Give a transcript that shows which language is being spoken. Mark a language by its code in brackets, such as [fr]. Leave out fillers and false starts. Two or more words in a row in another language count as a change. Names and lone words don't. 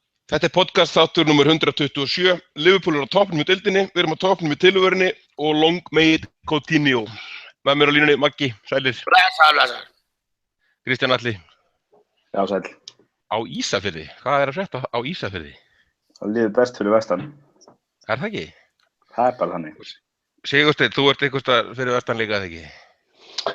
[is] Þetta podcast þáttur nummer 127, Liverpool á toppnum í deildinni, við erum á toppnum í tilvörinni og [en] long may it continue. [is] Með mér á línunni Maggi, sælir. Blessaður. Kristján Atli. Já, sæl. Á Ísafirði, hvað að frétta á Ísafirði? Það líður best fyrir vestan. Er það ekki? Það er bara þannig. Sigursteinn, þú ert eitthvað staðar fyrir vestan líka, eða ekki?